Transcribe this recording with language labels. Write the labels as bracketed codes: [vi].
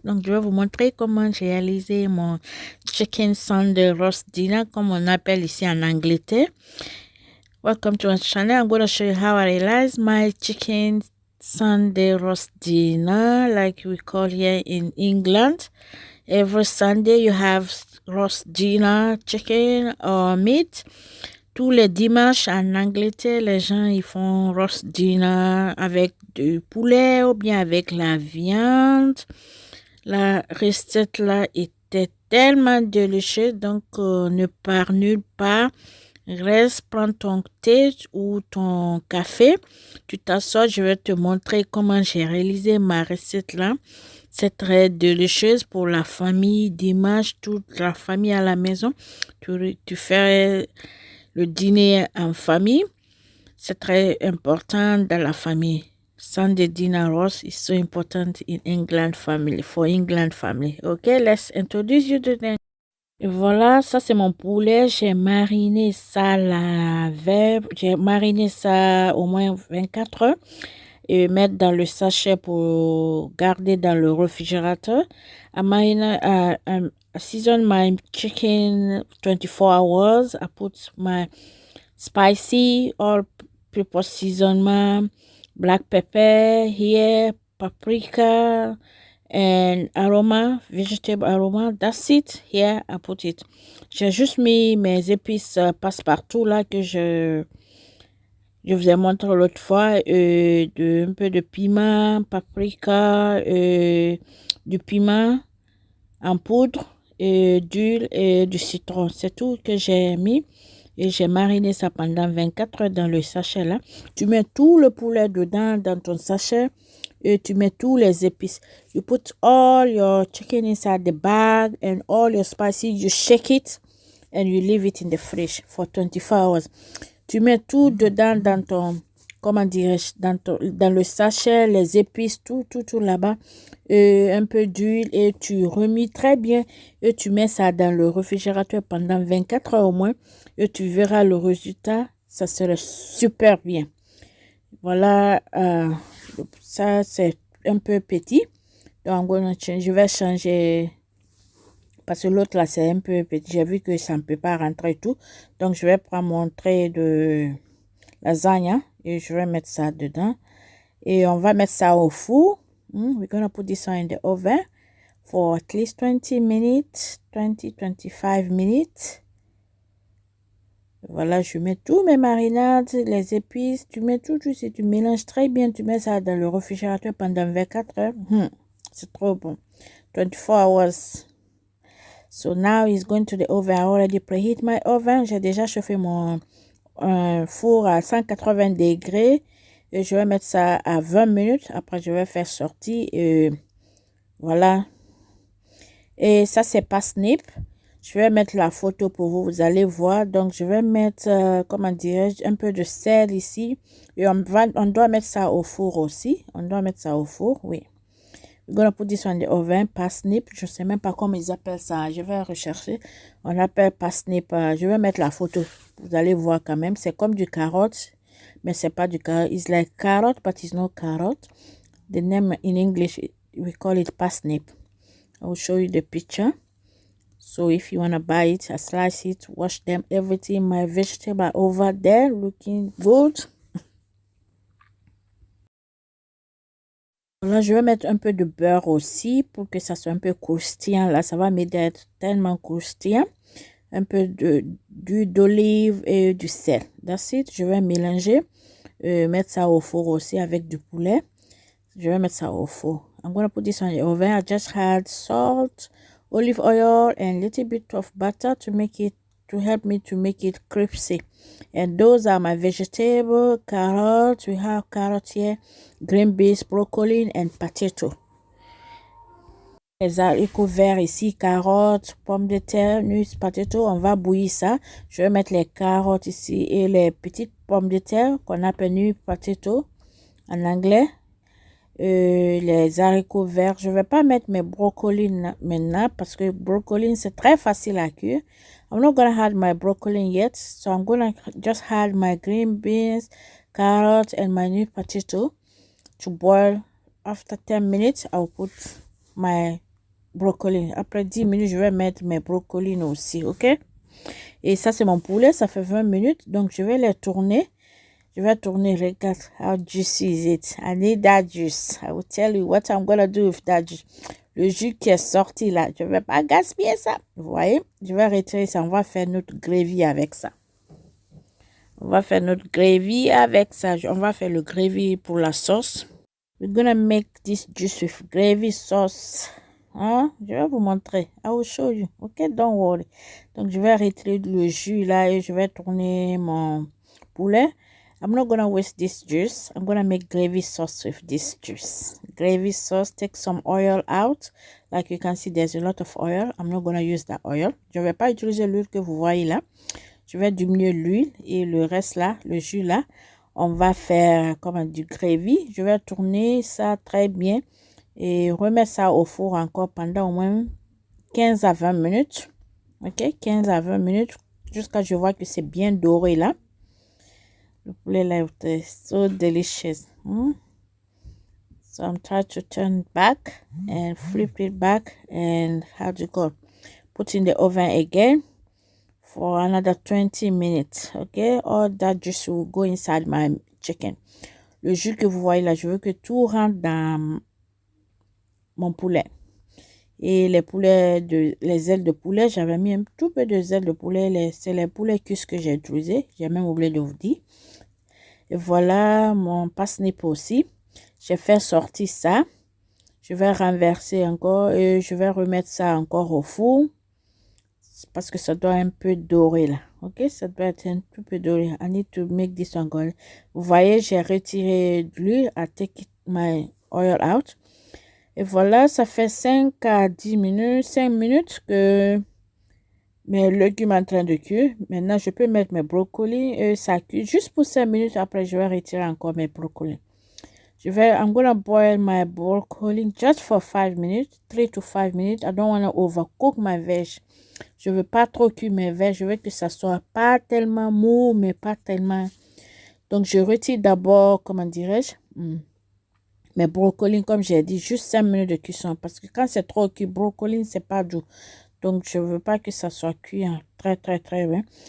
[fr] Donc je vais vous montrer comment j'ai réalisé mon chicken Sunday roast dinner, comme on appelle ici en Angleterre. [en] Welcome to my channel. I'm going to show you how I realized my chicken Sunday roast dinner, like we call here in England. Every Sunday you have roast dinner, chicken or meat. [fr] Tous les dimanches en Angleterre, les gens ils font roast dinner avec du poulet ou bien avec la viande. La recette là était tellement délicieuse, donc ne pars nulle part. Reste, prends ton thé ou ton café. Tu t'assois, je vais te montrer comment j'ai réalisé ma recette là. C'est très délicieuse pour la famille. Dimanche, toute la famille à la maison. Tu fais le dîner en famille, c'est très important dans la famille. [en] Sunday dinner roast is so important in England family, for England family. Okay, let's introduce you to them. [fr] Et voilà, ça c'est mon poulet. J'ai mariné ça la veille. J'ai mariné ça au moins 24 heures et mettre dans le sachet pour garder dans le réfrigérateur. [en] I season my chicken 24 hours. I put my spicy all-purpose seasoning, black pepper here, paprika, and aroma, vegetable aroma. That's it. Here, I put it. [fr] J'ai juste mis mes épices passe-partout là que je vous ai montré l'autre fois. Un peu de piment, paprika, du piment en poudre, d'huile et du citron. C'est tout que j'ai mis. Et j'ai mariné ça pendant 24 heures dans le sachet là. Tu mets tout le poulet dedans dans ton sachet. Et tu mets tous les épices. [en] You put all your chicken inside the bag and all your spices. You shake it and you leave it in the fridge for 24 hours. [fr] Tu mets tout dedans dans ton, comment dirais-je, dans le sachet, les épices, tout là-bas. Un peu d'huile et tu remues très bien. Et tu mets ça dans le réfrigérateur pendant 24 heures au moins. Et tu verras le résultat. Ça serait super bien. Voilà, ça c'est un peu petit. Donc, je vais changer. Parce que l'autre là, c'est un peu petit. J'ai vu que ça ne peut pas rentrer tout. Donc, je vais prendre mon trait de lasagne et je vais mettre ça dedans. Et on va mettre ça au four. [en] We're going to put this one in the oven for at least 20 minutes, 20-25 minutes. [fr] Voilà, je mets tous mes marinades, les épices, tu mets tout, tu mélanges très bien, tu mets ça dans le réfrigérateur pendant 24 heures. C'est trop bon. [en] 24 hours. So now it's going to the oven. I already preheat my oven. [fr] J'ai déjà chauffé mon four à 180 degrés. Et je vais mettre ça à 20 minutes. Après, je vais faire sortir. Voilà. Et ça, c'est parsnip. Je vais mettre la photo pour vous. Vous allez voir. Donc, je vais mettre, comment dirais-je, un peu de sel ici. Et on doit mettre ça au four aussi. On doit mettre ça au four, oui. [en] We're gonna put this on the oven, parsnip. [fr] Je ne sais même pas comment ils appellent ça. Je vais rechercher. On appelle parsnip. Je vais mettre la photo. Vous allez voir quand même. C'est comme du carotte. Mais c'est pas du carrot. [en] It's like carrot, but it's not carrot. The name in English, we call it parsnip. I will show you the picture. So if you want to buy it, I slice it, wash them, everything. My vegetable over there looking good. [fr] Là, je vais mettre un peu de beurre aussi pour que ça soit un peu croustillant. Là, ça va m'aider à être tellement croustillant. Un peu d'huile d'olive et du sel. [en] That's it. [fr] Je vais mélanger. Mettre ça au four aussi avec du poulet. Je vais mettre ça au four. [en] I'm going to put this on the oven. I just had salt, olive oil, and a little bit of butter to help me to make it crispy. And those are my vegetables, carrots. We have carrots here, green beans, broccoli, and potato. [fr] Les haricots verts ici, carottes, pommes de terre, nuts, potato. On va bouillir ça. Je vais mettre les carottes ici et les petites pommes de terre qu'on appelle nuts, potato en anglais. Les haricots verts. Je ne vais pas mettre mes brocolis maintenant parce que broccoli c'est très facile à cuire. [en] I'm not gonna add my broccoli yet, so I'm gonna just add my green beans, carrot and my new potato to boil. After 10 minutes, I'll put my broccoli. [fr] Après 10 minutes, je vais mettre mes brocolis aussi, ok? Et ça, c'est mon poulet, ça fait 20 minutes. Donc, je vais les tourner. Je vais tourner, regarde, [en] how juicy is it? I need that juice. I will tell you what I'm gonna do with that juice. [fr] Le jus qui est sorti là, je vais pas gaspiller ça. Vous voyez? Je vais retirer ça. On va faire notre gravy avec ça. On va faire notre gravy avec ça. On va faire le gravy pour la sauce. [en] We're gonna make this juice with gravy sauce. [fr] Hein? Je vais vous montrer. [en] I will show you. Ok, don't worry. [fr] Donc, je vais retirer le jus là et je vais tourner mon poulet. [en] I'm not gonna waste this juice. I'm gonna make gravy sauce with this juice. Gravy sauce, take some oil out. Like you can see, there's a lot of oil. I'm not gonna use that oil. [fr] Je vais pas utiliser l'huile que vous voyez là. Je vais diminuer l'huile et le reste là, le jus là, on va faire comme du gravy. Je vais tourner ça très bien et remettre ça au four encore pendant au moins 15 à 20 minutes. Ok, 15 à 20 minutes jusqu'à ce que je vois que c'est bien doré là. Le poulet là est [en] so delicious. So I'm trying to turn it back and flip it back and how do you call? Put in the oven again for another 20 minutes. Okay, all that juice will go inside my chicken. [fr] Le jus que vous voyez là, je veux que tout rentre dans mon poulet. Et les ailes de poulet, j'avais mis un tout peu de ailes de poulet. C'est les poulets cuits que j'ai utilisé. J'ai même oublié de vous dire. Et voilà mon parsnip aussi. J'ai fait sortir ça. Je vais renverser encore et je vais remettre ça encore au four. Parce que ça doit un peu dorer là. Ok, ça doit être un tout peu doré. [en] I need to make this one go. [fr] Vous voyez, j'ai retiré de l'huile. [en] I take my oil out. [fr] Et voilà, ça fait 5 à 10 minutes, 5 minutes que mes légumes sont en train de cuire. Maintenant, je peux mettre mes brocolis et ça cuit. Juste pour 5 minutes, après, je vais retirer encore mes brocolis. [en] I'm gonna boil my broccoli just for 5 minutes, 3 to 5 minutes. I don't want to overcook my veg. [fr] Je veux pas trop cuire mes veg. Je veux que ça soit pas tellement mou, mais pas tellement. Donc, je retire d'abord, comment dirais-je, mes brocolis, comme j'ai dit, juste 5 minutes de cuisson. Parce que quand c'est trop cuit, brocoli, c'est pas doux. Donc, je veux pas que ça soit cuit très, très, très bien.